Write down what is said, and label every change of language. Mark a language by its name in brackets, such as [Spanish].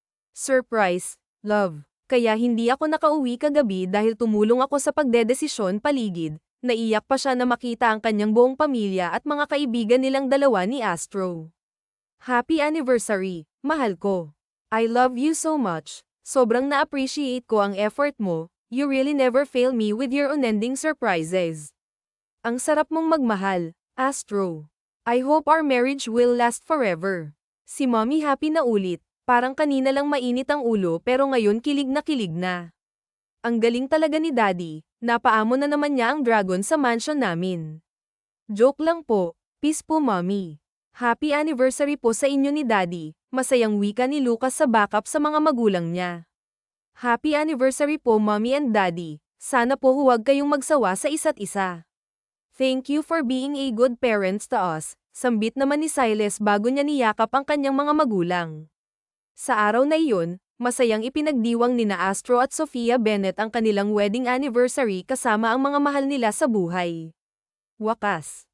[English] Surprise, love. [Filipino] Kaya hindi ako nakauwi kagabi dahil tumulong ako sa pagdedesisyon paligid. Naiyak pa siya na makita ang kanyang buong pamilya at mga kaibigan nilang dalawa ni Astro. [English] Happy anniversary, [Filipino] mahal ko. [English] I love you so much. [Filipino] Sobrang na-appreciate ko ang effort mo. [English] You really never fail me with your unending surprises. [Filipino] Ang sarap mong magmahal, Astro. [English] I hope our marriage will last forever. [Filipino] Si Mommy happy na ulit. Parang kanina lang mainit ang ulo pero ngayon kilig na kilig na. Ang galing talaga ni Daddy. Napaamo na naman niya ang dragon sa mansion namin. Joke lang po. Peace po Mommy. [English] Happy anniversary [Filipino] po sa inyo ni Daddy. Masayang wika ni Lucas sa backup sa mga magulang niya. [English] Happy anniversary [Filipino] po Mommy and Daddy. Sana po huwag kayong magsawa sa isa't isa. [English] Thank you for being a good parents to us. [Filipino] Sambit naman ni Silas bago niya niyakap ang kanyang mga magulang. Sa araw na iyon, masayang ipinagdiwang nina Astro at Sophia Bennett ang kanilang wedding anniversary kasama ang mga mahal nila sa buhay. Wakas.